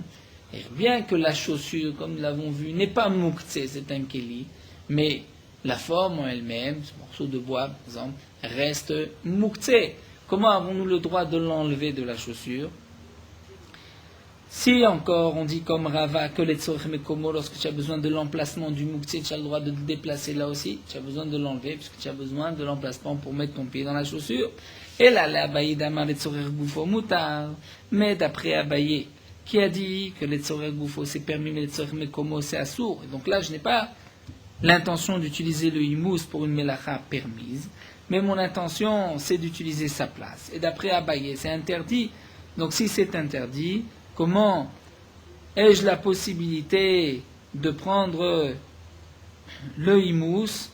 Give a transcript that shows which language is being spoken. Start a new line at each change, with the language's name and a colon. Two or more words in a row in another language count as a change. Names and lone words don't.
French: Et bien que la chaussure, comme nous l'avons vu, n'est pas mouktsé, c'est un keli, mais la forme en elle-même, ce morceau de bois par exemple, reste mouktsé. Comment avons-nous le droit de l'enlever de la chaussure? Si encore on dit comme Rava que les
Hebrew: צורך מקומו,
French: lorsque tu as besoin de l'emplacement du mouktsé, tu as le droit de te déplacer là aussi, tu as besoin de l'enlever puisque tu as besoin de l'emplacement pour mettre ton pied dans la chaussure. Et là, l'Abaye d'Amar les
Hebrew: צורך גופו מותר.
French: Mais d'après Abaye, qui a dit que les
Hebrew: צורך גופו
French: c'est permis, mais les
Hebrew: צורך מקומו
French: c'est assour. Et donc là, je n'ai pas l'intention d'utiliser le imous pour une melacha permise, mais mon intention c'est d'utiliser sa place. Et d'après Abaye, c'est interdit. Donc si c'est interdit, comment ai-je la possibilité de prendre le imous?